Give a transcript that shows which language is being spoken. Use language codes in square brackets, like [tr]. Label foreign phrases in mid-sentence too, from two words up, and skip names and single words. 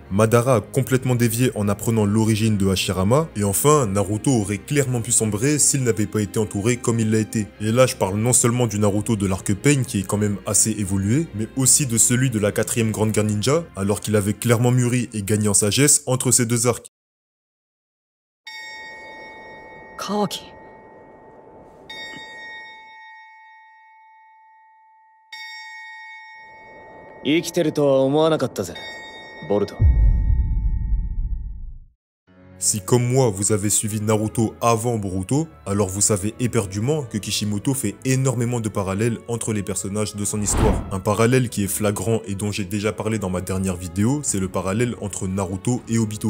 [fr] Madara a complètement dévié en apprenant l'origine de Hashirama, et enfin, Naruto aurait clairement pu sombrer s'il n'avait pas été entouré comme il l'a été. Et là, je parle non seulement du Naruto de l'arc Pain qui est quand même assez évolué, mais aussi de celui de la 4ème Grande Guerre Ninja, alors qu'il avait clairement mûri et gagné en sagesse entre ces deux arcs. Kawaki. [ja] 生きてるとは思わなかったぜ、ボルト。 [fr] Si comme moi vous avez suivi Naruto avant Boruto, alors vous savez éperdument que Kishimoto fait énormément de parallèles entre les personnages de son histoire. Un parallèle qui est flagrant et dont j'ai déjà parlé dans ma dernière vidéo, c'est le parallèle entre Naruto et Obito.